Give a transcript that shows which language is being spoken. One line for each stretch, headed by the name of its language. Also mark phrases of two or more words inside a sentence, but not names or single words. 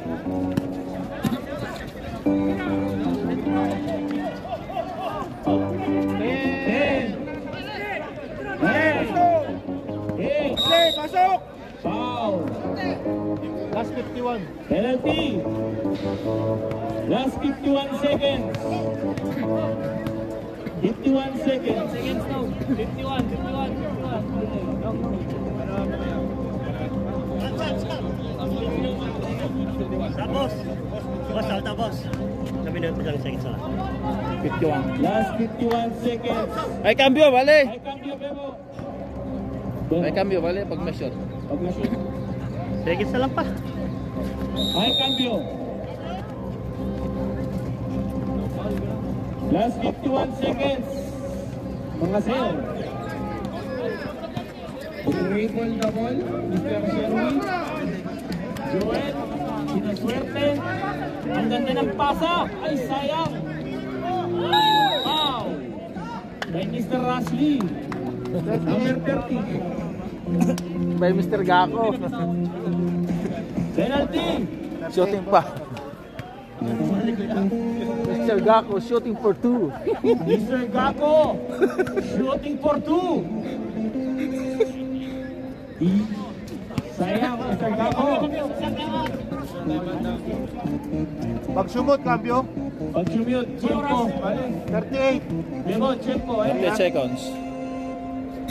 Filipino: Pasok!
English: Foul. Last 51. Penalty. Last 51 seconds. 51 seconds. Seconds now. 51.
Filipino: Tapos, tapos. Sabi na ito lang seconds lang.
English: 51. Last 51 seconds.
Filipino: Ay,
Spanish: cambio, vale.
Filipino: Ay, cambio, Bebo.
Spanish: Ay, cambio, vale,
Filipino: pag may shot. Pag na-shoot. Seconds na lang pa.
English: Ay, cambio. Last 51 seconds. Mga sir. Triple double. Mr. Sherwin.
Filipino: Joel. Sinaswerte. Ang ganda ng pasa. Ay, sayang.
English: Wow. By Mr. Rashley. Number 30. By Mr. Gako. Penalty. Shooting pa. Mr. Gako shooting for 2. Mr. Gako. Shooting for 2.
Filipino: Sayang, Mr. Gako. Pag sumot, cambio. Pag sumute, check po. 38. Memo, check po.
English: 10 seconds.